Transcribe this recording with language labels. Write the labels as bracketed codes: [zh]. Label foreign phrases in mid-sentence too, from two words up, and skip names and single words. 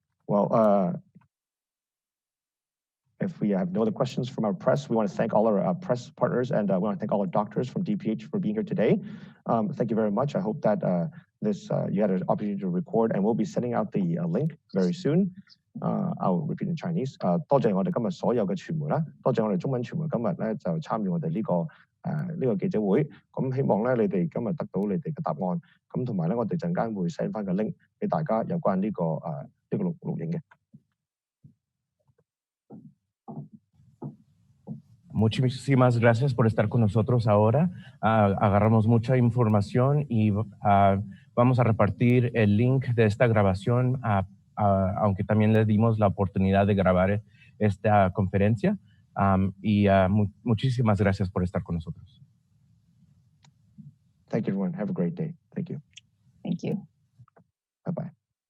[en] Well, if we have no other questions from our press, we want to thank all our press partners, and we want to thank all our doctors from DPH for being here today. Thank you very much. I hope that you had an opportunity to record, and we'll be sending out the link very soon. I'll repeat in Chinese. [yue] 多謝我哋今日所有嘅傳媒啦，多謝我哋中文傳媒今日咧就參與我哋呢個記者會。咁希望咧你哋今日得到你哋嘅答案，咁同埋咧我哋陣間會 send 翻個 link 俾大家有關呢個錄影嘅。 [es] Muchísimas gracias por estar con nosotros ahora. Agarramos mucha información y vamos a repartir el link de esta grabación, aunque también le dimos la oportunidad de grabar esta conferencia. Muchísimas gracias por estar con nosotros. [en] Thank you, everyone. Have a great day. Thank you. Thank you. Bye-bye.